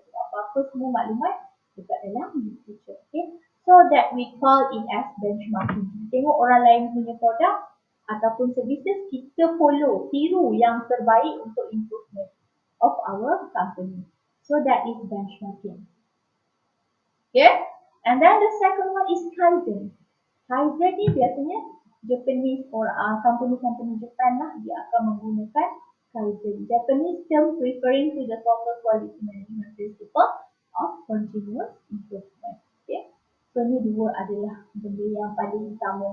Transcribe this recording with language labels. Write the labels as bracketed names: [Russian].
[Malay] So, apa-apa semua maklumat dekat dalam U Future. [English] Okay, so that we call it as benchmarking. [Malay] Tengok orang lain punya produk ataupun services, kita follow, tiru yang terbaik untuk [English] improvement of our company. So that is benchmarking. Okay, and then the second one is Kaizen. [Malay] Kaizen ni biasanya Japanese or company Japan lah, dia akan menggunakan Kaizen. [English] Japanese term referring to the total quality management principle of continuous improvement. Okay, [Malay] So ni dua adalah benda yang paling utama.